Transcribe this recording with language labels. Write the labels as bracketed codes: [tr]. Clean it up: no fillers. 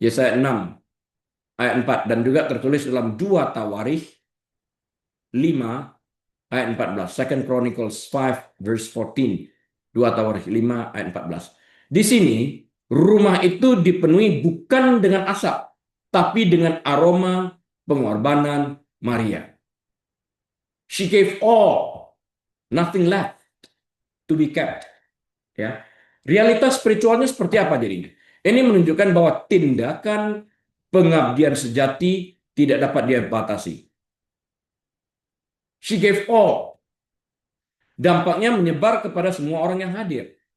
[id] Yesaya 6 ayat 4 dan juga tertulis dalam 2 Tawarikh 5 ayat 14. [en] Second Chronicles 5 verse 14. [id] 2 Tawarikh 5 ayat 14. Di sini rumah itu dipenuhi bukan dengan asap, tapi dengan aroma pengorbanan Maria. [en] She gave all, nothing left to be kept. [id] Ya, realitas spiritualnya seperti apa jadinya? Ini menunjukkan bahwa tindakan pengabdian sejati tidak dapat dibatasi. [en] She gave all. [id] Dampaknya menyebar kepada semua orang yang hadir.